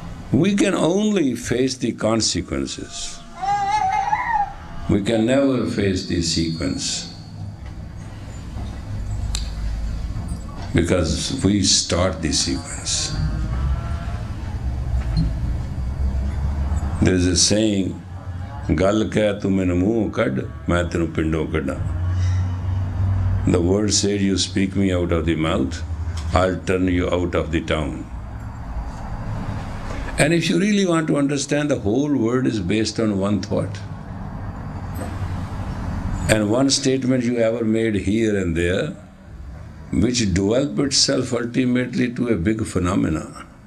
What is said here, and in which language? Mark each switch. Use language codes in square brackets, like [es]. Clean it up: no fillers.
[en] We can only face the consequences. We can never face the sequence. Because we start the sequence. There is a saying, [pa] ਗੱਲ ਕਹਿ ਤੂੰ ਮੈਨੂੰ ਮੂੰਹ ਕੱਢ ਮੈਂ ਤੈਨੂੰ ਪਿੰਡੋਂ ਕੱਢਾਂ. [en] The word said, you speak me out of the mouth, I'll turn you out of the town. And if you really want to understand, the whole world is based on one thought. And one statement you ever made here and there, which developed itself ultimately to a big phenomenon.